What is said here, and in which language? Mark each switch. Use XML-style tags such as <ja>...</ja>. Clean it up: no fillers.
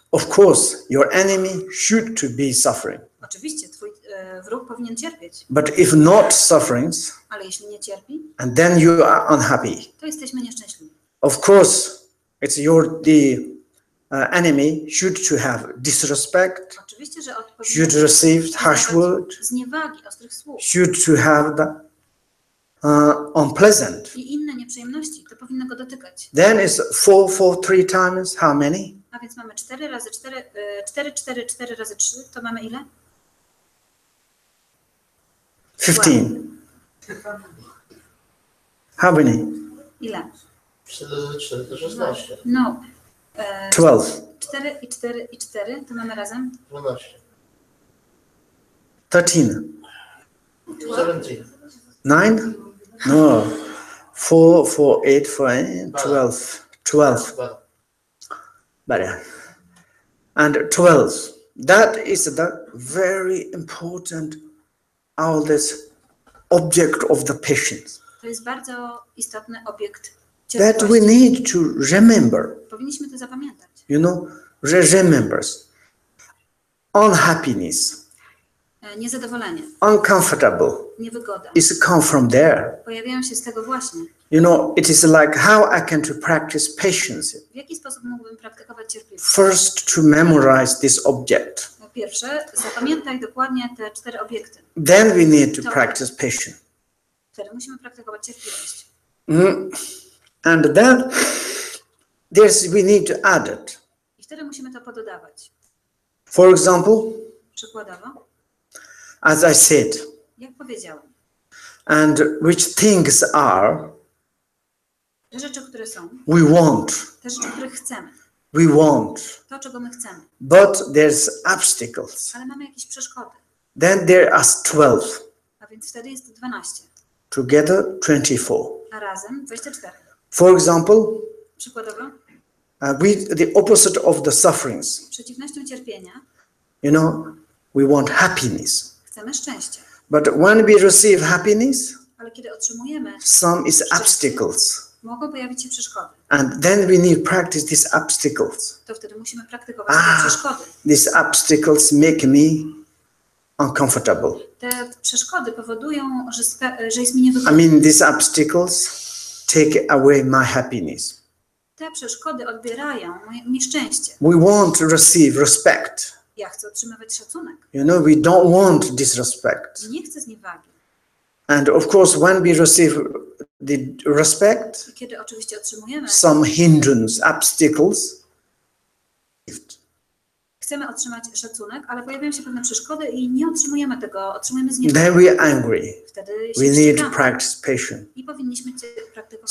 <en>Of course, your enemy should to be suffering.</en> <pl>Oczywiście, twój wróg powinien cierpieć,</pl> <en>But if not sufferings,</en> <pl>ale jeśli nie cierpi,</pl> <en>and then you are unhappy.</en> <pl>to jesteśmy nieszczęśliwi.</pl> <en>Of course, it's the enemy should to have disrespect,</en> <pl>Oczywiście, że</pl> <en>should receive harsh word,</en> <pl>zniewagi, ostrych słów</pl> <en>should to have the unpleasant.</en> <pl>i inne nieprzyjemności, to powinno go dotykać.</pl> <en>Then it's 4 3 times how many?</en> <pl>A więc mamy 4 razy 4, 4, 4, 4 razy 3, to mamy ile?</pl> <en>15. How many?</en> <pl>Ile? 4 razy 4 to 16.</pl> <en>No. 12.</en> <pl>4 i 4 i 4, to mamy razem 12. 13. 17.</pl> <en>9? No. 4, 4, 8, 4, 12. 12. Better. And 12. That is the very important oldest object of the patience.</en> <pl>To jest bardzo istotny obiekt</pl> <en>That we</en> <pl>cierpliwości.</pl> <en>need to remember.</en> <pl>Powinniśmy to zapamiętać.</pl> <en>You know, remembers. Unhappiness,</en> <pl>Niezadowolenie,</pl> <en>uncomfortable</en> <pl>niewygoda</pl> <en>is come from there.</en> <pl>pojawiają się z tego właśnie.</pl> <en>You know, it is like how I can to practice patience.</en> <pl>W jaki sposób mógłbym praktykować cierpliwość?</pl> <en>First, to memorize this object.</en> <pl>Po pierwsze, zapamiętaj dokładnie te 4 obiekty.</pl> <en>Then we need to practice patience.</en> <pl>Wtedy musimy praktykować cierpliwość.</pl> <en>And then we need to add it.</en> <pl>I wtedy musimy to pododawać.</pl> <en>For example,</en> <pl>Przykładowo,</pl> <en>as I said,</en> <pl>jak powiedziałem,</pl> <en>and which things are</en> <pl>te rzeczy, które są,</pl> <en>we want,</en> <pl>te rzeczy, których chcemy,</pl> <en>we want,</en> <pl>to, czego my chcemy,</pl> <en>but there's obstacles.</en> <pl>ale mamy jakieś przeszkody,</pl> <en>Then there are 12,</en> <pl>a więc wtedy jest 12,</pl> <en>together 24.</en> <pl>a razem 24.</pl> <en>For example,</en> <pl>Przykładowo,</pl> <en>the opposite of the sufferings,</en> <pl>przeciwnością cierpienia</pl> <en>you know, we want happiness.</en> <pl>chcemy szczęścia,</pl> <en>But when we receive happiness,</en> <pl>ale kiedy otrzymujemy,</pl> <en>some is obstacles.</en> <pl>mogą pojawić się przeszkody.</pl> <en>And then we need practice these obstacles.</en> <pl>To wtedy musimy praktykować te przeszkody.</pl> <en>These obstacles make me uncomfortable.</en> <pl>Te przeszkody powodują, że jest mi</pl> <en>I</en> <pl>niewygodnie.</pl> <en>mean, these obstacles take away my happiness.</en> <pl>Te przeszkody odbierają mi szczęście.</pl> <en>We want to receive respect.</en> <pl>Ja chcę otrzymywać szacunek.</pl> <en>You know, we don't want disrespect.</en> <pl>Nie chcę zniewagi.</pl> <en>And of course, when we receive the respect,</en> <pl>I kiedy oczywiście otrzymujemy,</pl> <en>some hindrance, obstacles,</en> <pl>chcemy otrzymać szacunek, ale pojawiają się pewne przeszkody i nie otrzymujemy tego, otrzymujemy</pl> <en>then</en> <pl>zniewagę.</pl> <en>we are angry.</en> <pl>Wtedy</pl> <en>We</en> <pl>się</pl> <en>need to</en> <pl>wściekamy</pl> <en>practice patience.</en> <pl>i powinniśmy praktykować</pl>